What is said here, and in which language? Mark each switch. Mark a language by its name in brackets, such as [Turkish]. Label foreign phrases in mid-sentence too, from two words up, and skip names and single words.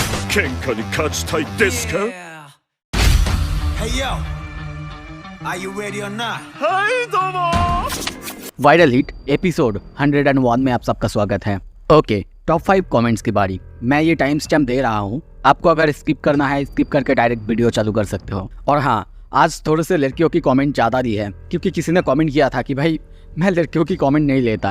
[Japanese] 喧嘩に勝ちたいですか？ [English] Hey yo, are you ready or not? [Japanese] はいどうも [English] viral hit episode [Hindi] 101 में आप सबका स्वागत है। ओके, [English] top 5 comments [Hindi] की बारी। मैं ये [English] time stamp [Hindi] दे रहा हूँ, आपको अगर स्किप करना है स्किप करके [English] direct video [Hindi] चालू कर सकते हो। और हाँ, आज थोड़े से लड़कियों की कमेंट ज़्यादा दी है क्योंकि किसी ने कमेंट किया था कि भाई मैं लड़कियों की कमेंट नहीं लेता।